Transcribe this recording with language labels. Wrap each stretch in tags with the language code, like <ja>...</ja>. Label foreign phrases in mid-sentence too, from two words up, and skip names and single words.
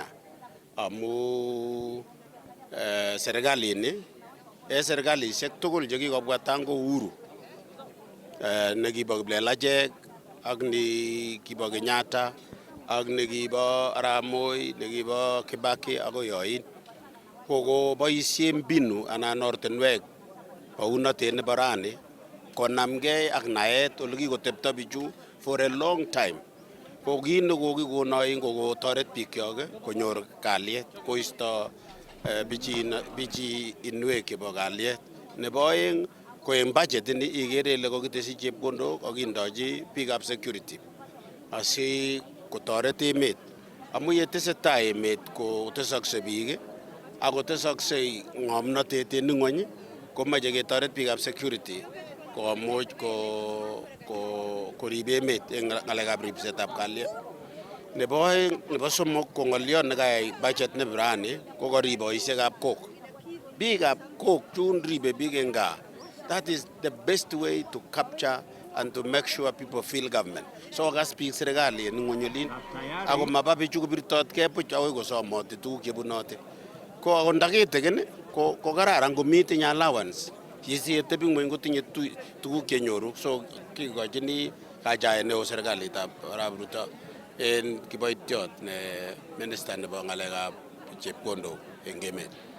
<kln>Amu serikalini, serikalishek tugul chekikobwa</kln> <sw>tangu uhuru,</sw> <kln>nekibo Kiplelachek ak nekibo Kenyatta ak nekibo Arap Moi, nekibo Kibaki akoi yoin, koko boisien mbinu anan ortinwek bounotet nebo rani konamgei ak naet ole kikotepto bichu</kln> <en>for a long time.</en> <kln>Ko kit nekokikonoin kokotoret bikyok konyor kalyet, koisto bichiinwek chebo kalyet. Nebo oeng ko en budget ini ikere ile kokitesyi chepkondok akindochi biikab security asi kotoret emet. Amu yetesetai emet kotesokse biik akotesoksei ng'omnotet en ng'ony komoche ketoret biikab security komuch korib emet en ng'alekab ribsetab kalyet. Nebo oeng, nebo somok ko ng'oliot nekayai budget nebo rani ko korib boisiekab kok. Biikab kok chun ribe biik en gaa.</kln> <en>That is the best way to capture and to make sure people feel government.</en> <kln>So kas biik serikali en ng'onyolin ako maba bichu kobirtotkei buch akoi kosomoti tuguk chebunote. Ko ako ndakiten ko kararan komitinye allowance. Yesietebi ng'weny kotinye tuguk chenyoru. So kikochini kajaet neo serikalitab Arap Ruto en kiboitiot ne minister nebo ng'alekab chepkondok en emet.</kln>